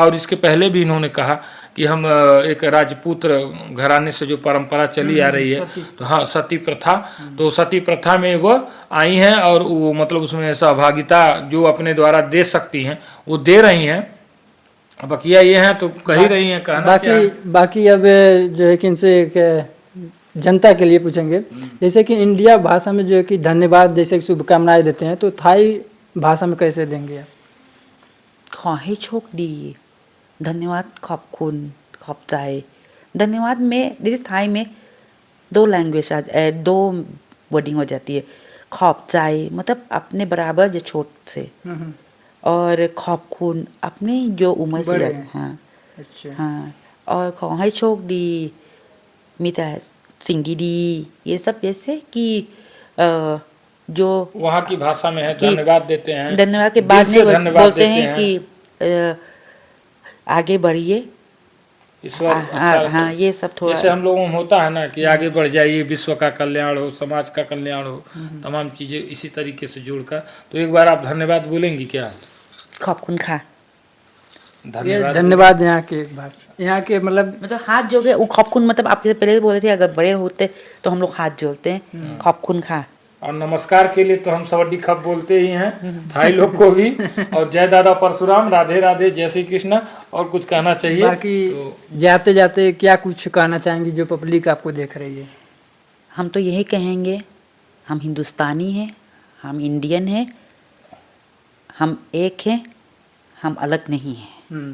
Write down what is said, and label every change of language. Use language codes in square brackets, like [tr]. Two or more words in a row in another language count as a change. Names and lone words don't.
[hi] और इसके पहले भी इन्होंने कहा कि हम एक राजपूत घराने से जो परंपरा चली आ रही है, तो हाँ सती प्रथा, तो सती प्रथा में वो आई हैं और वो मतलब उसमें सहभागिता जो अपने द्वारा दे सकती हैं वो दे रही हैं। बकिया ये हैं तो कह ही रही हैं, कहना क्या है? बाकी अब जो है कि इनसे एक जनता के लिए पूछेंगे, जैसे कि इंडिया भाषा में जो है कि धन्यवाद जैसे शुभकामनाएं देते हैं, तो थाई भाषा में कैसे देंगे आप? [th] ขอให้โชคดี [hi] धन्यवाद, ขอบคุณ ขอบใจ धन्यवाद में जैसे थाई में 2 लैंग्वेज 2 वर्डिंग हो जाती है। ขอบใจ मतलब अपने बराबर जो छोट से, और ขอบคุณ अपने जो उम्र से बड़े लग, हैं। हाँ अच्छा। हाँ, और [th] ขอให้โชคดี มีแต่สิ่งดีๆ [hi] ये सब जैसे कि जो वहाँ की भाषा में है कि धन्यवाद देते हैं, धन्यवाद के दिल बाद से में धन्यवाद बोलते देते हैं कि आगे बढ़िए। ईश्वर हाँ अच्छा हाँ, ये सब थोड़ा जैसे हम लोगों में होता है ना कि आगे बढ़ जाइए, विश्व का कल्याण हो, समाज का कल्याण हो, तमाम चीजें इसी तरीके से जोड़कर। तो एक बार आप धन्यवाद बोलेंगी क्या? [th] ขอบคุณค่ะ [hi] ये धन्यवाद। धन्यवाद यहाँ के भाषा, यहाँ के मतलब हाथ जोड़े, वो ขอบคุณ मतलब आप जैसे पहले बोले थे अगर बड़े होते तो हम लोग हाथ जोड़ते हैं [th] ขอบคุณค่ะ [hi] और नमस्कार के लिए तो हम [th] สวัสดีครับ [hi] बोलते ही हैं थाई लोग को भी। और जय दादा परशुराम, राधे राधे, जय श्री कृष्ण। और कुछ कहना चाहिए? बाकी जाते जाते क्या कुछ कहना चाहेंगी जो पब्लिक आपको देख रही है? हम तो यही कहेंगे, हम हिंदुस्तानी हैं, हम इंडियन हैं, हम एक हैं, हम अलग नहीं हैं।